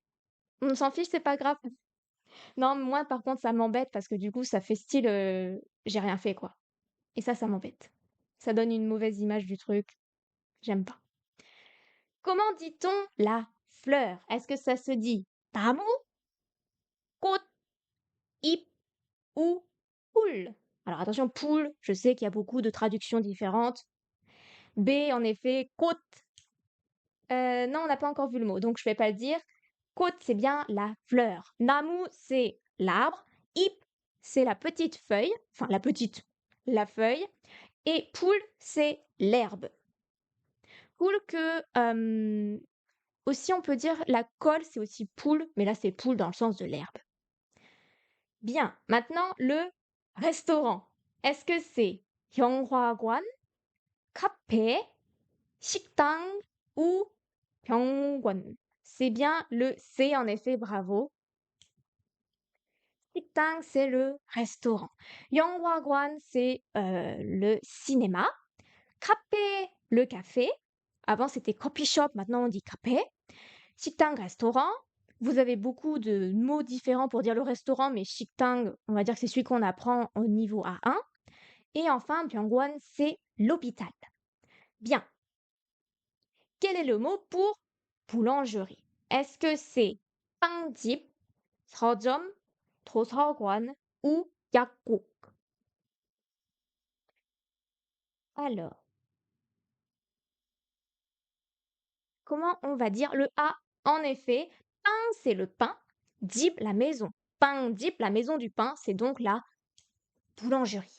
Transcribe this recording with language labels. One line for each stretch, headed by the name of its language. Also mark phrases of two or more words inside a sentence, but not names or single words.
French: On s'en fiche, c'est pas grave. Non, moi, par contre, ça m'embête parce que du coup, ça fait style j'ai rien fait, quoi. Et ça m'embête. Ça donne une mauvaise image du truc. J'aime pas. Comment dit-on la fleur? Est-ce que ça se dit
Korean: 나무, 꽃, 잎
French: ou poule? Alors attention, poule, je sais qu'il y a beaucoup de traductions différentes. B, en effet, côte. Non, on n'a pas encore vu le mot, donc je vais pas le dire. Côte, c'est bien la fleur. Namu, c'est l'arbre. Ip, c'est la petite feuille. Enfin, la feuille. Et poule, c'est l'herbe. Poule que, aussi on peut dire la colle, c'est aussi poule, mais là c'est poule dans le sens de l'herbe. Bien, maintenant le restaurant. Est-ce que c'est
Korean: 영화관, 카페, 식당
French: ou 병원? C'est bien le C en effet, bravo. 식당, c'est le restaurant. 영화관, c'est le cinéma. 카페, le café. Avant c'était
English: coffee shop,
French: maintenant on dit café. 식당, restaurant. Vous avez beaucoup de mots différents pour dire le restaurant, mais 식당, on va dire que c'est celui qu'on apprend au niveau A1. Et enfin, 병원, c'est l'hôpital. Bien. Quel est le mot pour boulangerie? Est-ce que c'est
Korean: 빵집, 서점, 도서관
French: ou 약국? Alors, comment on va dire le A? En effet, pain, c'est le pain, dip, la maison. Pain, dip, la maison du pain, c'est donc la boulangerie.